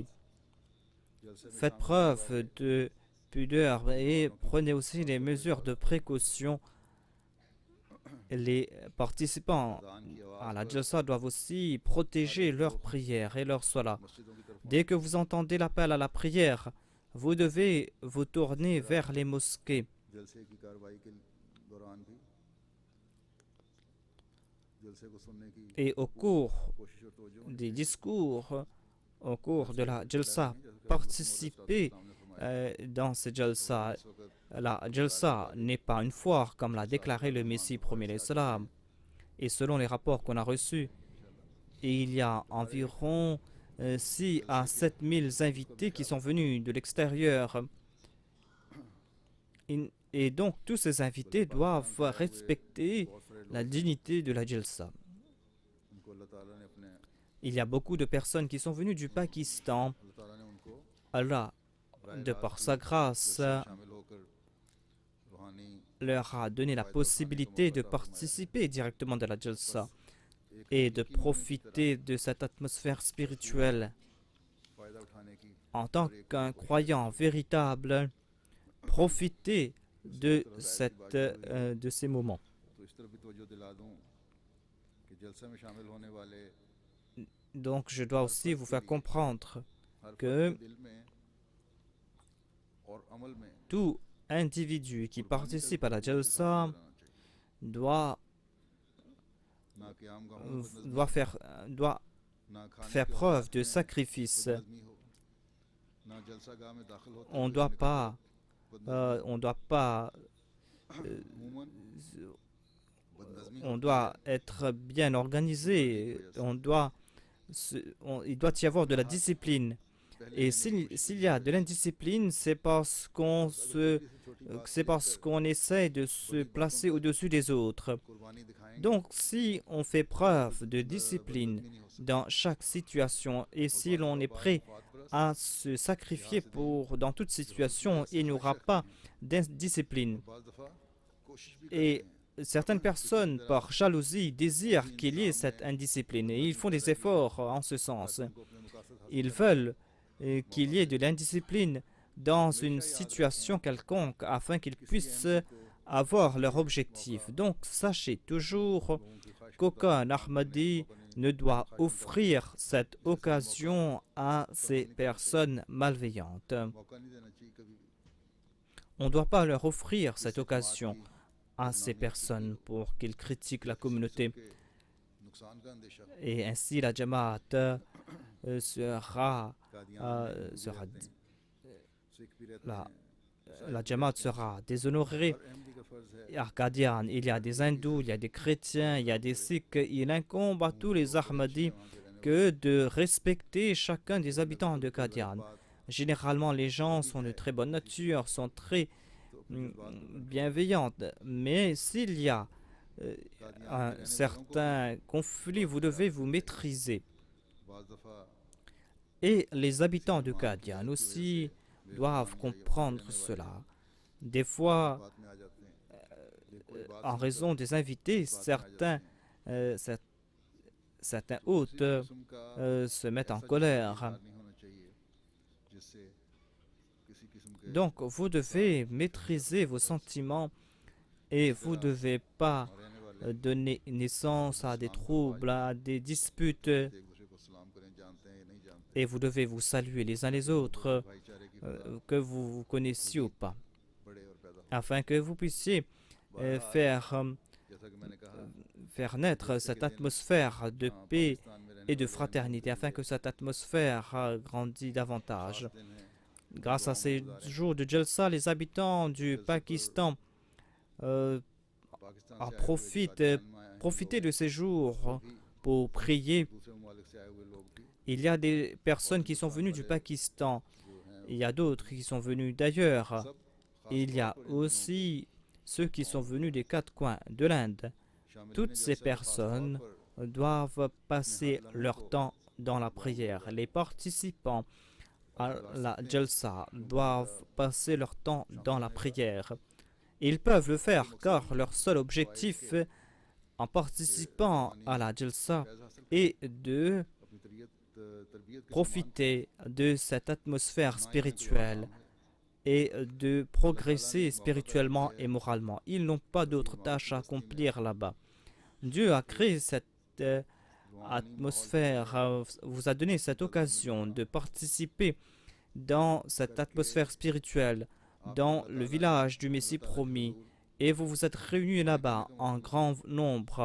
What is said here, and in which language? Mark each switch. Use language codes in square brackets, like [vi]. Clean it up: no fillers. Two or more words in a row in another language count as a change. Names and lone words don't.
[fr] Faites preuve de pudeur et prenez aussi les mesures de précaution. Les participants à la Jalsa doivent aussi protéger leurs prières et leurs salat. Dès que vous entendez l'appel à la prière, vous devez vous tourner vers les mosquées. [ur] جلسے کی کارروائی کے دوران بھی جلسے کو سننے کی [fr] Et au cours [ur] کوشش اور توجہ ہونی [fr] des [ur] चाहिए। [fr] discours, au cours de la [ur] जलसे [fr] Jalsa, [ur] نہیں، جیسے کہ [fr] participer [ur] نے فرمایا [fr] dans ce Jalsa. [ur] اس وقت [fr] La Jalsa n'est pas une foire comme l'a déclaré le Messie premier l'Islam. Et selon les rapports qu'on a reçus, il y a environ 6 à 7 000 invités qui sont venus de l'extérieur. Et donc tous ces invités doivent respecter [ur] بہت سارے [fr] la [ur] लोग [fr] dignité de la Jalsa. [ur] ان کو اللہ تعالیٰ نے اپنے [fr] Il y a beaucoup de personnes qui sont venues du Pakistan. [ur] اللہ تعالیٰ نے ان کو [fr] Allah, de par sa grâce, [ur] شامل ہو کر روحانی [fr] leur a donné la possibilité de participer directement de la Jalsa et de profiter de cette atmosphère spirituelle. [ur] فائدہ اٹھانے کی [fr] En tant qu'un croyant véritable, profiter de ces moments. [ur] تو اس طرف بھی توجہ دلا دوں کہ جلسے میں شامل ہونے والے [fr] Donc je dois aussi vous faire comprendre [ur] हर [fr] que [ur] فرد کے دل میں اور عمل میں [fr] tout individu qui participe à la Jalsa [ur] رہنا چاہیے. [fr] doit, [ur] نہ کہ عام گاؤں میں بدنظمی [fr] doit, faire, doit [ur] نہ کھانے [fr] faire [ur] के [fr] preuve de [ur] اوقات میں [fr] sacrifice. [ur] بدنظمی ہو، نہ جلسہ گاہ میں داخل ہوتے [fr] On [ur] हुए [fr] ne doit [ur] निकलते [fr] pas, [ur] बदनज़मी [fr] on doit pas, [ur] عموماً بدنظمی [fr] on doit être bien organisé. Il doit y avoir de la discipline. Et s'il y a de l'indiscipline, c'est parce qu'on essaie de se placer au-dessus des autres. [ur] قربانی دکھائیں گے [fr] Donc, si on fait preuve de discipline dans chaque situation et si l'on est prêt à se sacrifier dans toute situation, il n'y aura pas d'indiscipline. [ur] بعض دفعہ کوشش بھی [fr] Et certaines personnes, par jalousie, désirent qu'il y ait cette indiscipline et ils font des efforts en ce sens. [ur] ان کو اپنے مقاصد حاصل [fr] Ils veulent qu'il y ait de l'indiscipline dans une situation quelconque afin qu'ils puissent avoir leur objectif. Donc, sachez toujours [ur] لوگوں کی خواہش [fr] qu'aucun Ahmadi ne doit offrir cette occasion à ces personnes malveillantes. [ur] موقع نہیں دینا چاہیے کبھی [fr] On ne doit pas leur offrir cette occasion à ces personnes pour qu'ils critiquent la communauté. [ur] کے نقصان کا اندیشہ [fr] Et ainsi, la Jamaat sera [ur] قادیان سکھ بھی رہتے [fr] la, [ur] हैं [fr] la Jamaat sera déshonorée. [ur] ہر احمدی کا فرض ہے [fr] À Qadian, il y a des hindous, il y a des chrétiens, il y a des sikhs. Il incombe à tous les Ahmadis que de respecter chacun des habitants de Qadian. Généralement, les gens sont de très bonne nature, sont très bienveillantes. Mais s'il y a un certain conflit, vous devez vous maîtriser. [ur] بعض دفعہ [fr] Et les habitants de Qadian aussi doivent comprendre cela. Des fois, [ur] بات میں آ جاتے ہیں یہ کوئی بات [fr] en raison des invités, certains hôtes [ur] قسم کا [fr] se mettent en colère. [ur] نہیں ہونا چاہیے جس سے کسی قسم کے [fr] Donc, vous devez maîtriser vos sentiments et vous ne devez pas [ur] رہنے والے [fr] donner naissance à des troubles, à des disputes, [ur] ایک دوسرے کو سلام کریں جانتے ہیں یا نہیں جانتے [fr] et vous devez vous saluer les uns les autres, [ur] بھائی چارے کی فضا [fr] que vous vous connaissiez ou pas, [ur] بڑھے اور پیدا ہو [fr] afin que vous puissiez faire [ur] جیسا کہ میں نے کہا [fr] naître cette atmosphère de paix [ur] پاکستان میں رہنے [fr] et de fraternité, afin que cette atmosphère grandisse davantage. [ur] دن ہے [fr] Grâce à ces jours de Jalsa, les habitants du Pakistan [ur] पाकिस्तान [fr] en [ur] سے آئے ہوئے [fr] profitent, [ur] قادیان میں آئے ہیں [fr] profiter [ur] लोग [fr] de ces jours [ur] भी [fr] pour prier. [ur] دوسرے ممالک سے آئے ہوئے لوگ بھی [fr] Il y a des personnes qui sont venues du Pakistan, [ur] جو ہیں [fr] il y a d'autres qui sont venus d'ailleurs. [ur] سب خاص [fr] Il y a [ur] طور پر ان دنوں [fr] aussi ceux qui sont venus des quatre coins de l'Inde. [ur] शामिल [fr] Toutes [ur] होने [fr] ces [ur] جلسے میں خاص طور [fr] personnes [ur] पर [fr] doivent passer leur temps dans la prière. Les participants à la Jalsa doivent passer leur temps dans la prière. Ils peuvent le faire car leur seul objectif en participant à la Jalsa [ur] فیض حاصل [fr] est de [ur] اپنی تربیت کے [fr] profiter de cette atmosphère spirituelle et de progresser spirituellement et moralement. Ils n'ont pas d'autres tâches à accomplir là-bas. Dieu a créé cette atmosphère, vous a donné cette occasion de participer dans cette atmosphère spirituelle, dans le village du Messie promis et vous vous êtes réunis là-bas en grand nombre.